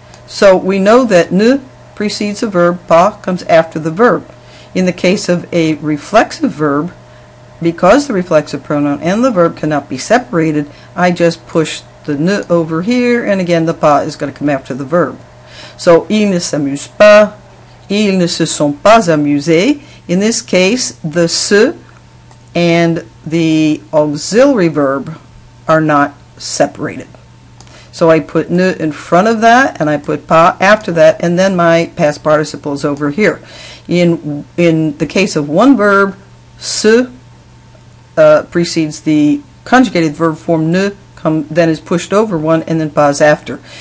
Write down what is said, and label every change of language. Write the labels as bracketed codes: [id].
[en] So we know that ne precedes a verb, pas comes after the verb. In the case of a reflexive verb, because the reflexive pronoun and the verb cannot be separated, I just push the ne over here, and again the pas is going to come after the verb. [fr] So, ils ne s'amusent pas, ils ne se sont pas amusés. [en] In this case, the se and the auxiliary verb are not separated. So I put ne in front of that, and I put pas after that, and then my past participle is over here. In the case of one verb, se precedes the conjugated verb form ne, then is pushed over one, and then pas after.